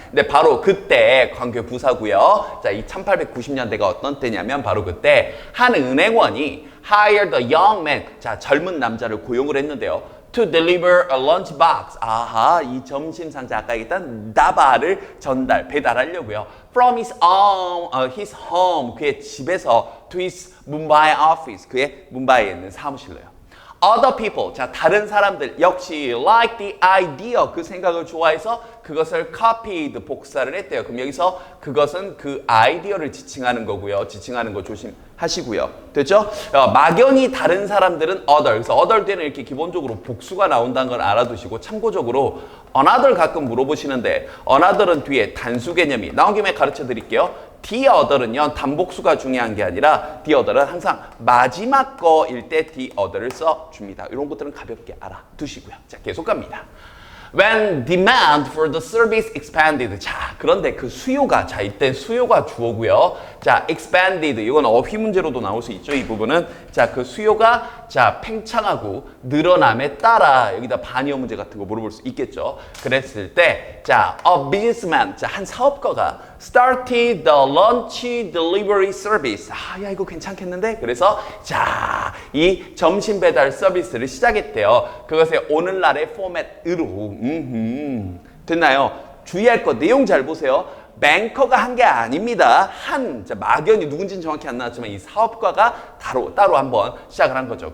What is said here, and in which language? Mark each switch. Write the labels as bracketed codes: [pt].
[ko] 근데 바로 그때 광교 부사고요. 자, 이 1890년대가 어떤 때냐면 바로 그때 한 은행원이 [en] hired a young man, [ko] 자, 젊은 남자를 고용을 했는데요. [en] to deliver a lunch box. [ko] 아하, 이 점심 상자 아까 얘기했던 다바를 배달하려고요. [en] from his home, [ko] 그의 집에서 [en] to his Mumbai office, [ko] 그의 뭄바이에 있는 사무실로요. [en] Other people, [ko] 자, 다른 사람들 역시 [en] like the idea, [ko] 그 생각을 좋아해서 그것을 [en] copied, [ko] 복사를 했대요. 그럼 여기서 그것은 그 아이디어를 지칭하는 거고요. 지칭하는 거 조심하시고요. 됐죠? 막연히 다른 사람들은 other, 그래서 other 때는 이렇게 기본적으로 복수가 나온다는 걸 알아두시고 참고적으로 another 가끔 물어보시는데 another은 뒤에 단수 개념이 나온 김에 가르쳐 드릴게요. the other는요, 단복수가 중요한 게 아니라 the other은 항상 마지막 거일 때 the other를 써줍니다. 이런 것들은 가볍게 알아두시고요. 자, 계속 갑니다. [en] When demand for the service expanded. [ko] 자, 그런데 그 수요가, 자, 이때 수요가 주어고요. 자, expanded. 이건 어휘 문제로도 나올 수 있죠. 이 부분은. 자, 그 수요가, 자, 팽창하고 늘어남에 따라 여기다 반의어 문제 같은 거 물어볼 수 있겠죠. 그랬을 때, 자, [en] a businessman. [ko] 자, 한 사업가가 [en] started the lunch delivery service. [ko] 아, 야, 이거 괜찮겠는데? 그래서, 자, 이 점심 배달 서비스를 시작했대요. 그것의 오늘날의 포맷으로. 됐나요? 주의할 것, 내용 잘 보세요. 뱅커가 한 게 아닙니다. 자, 막연히 누군지는 정확히 안 나왔지만 이 사업가가 따로 한번 시작을 한 거죠.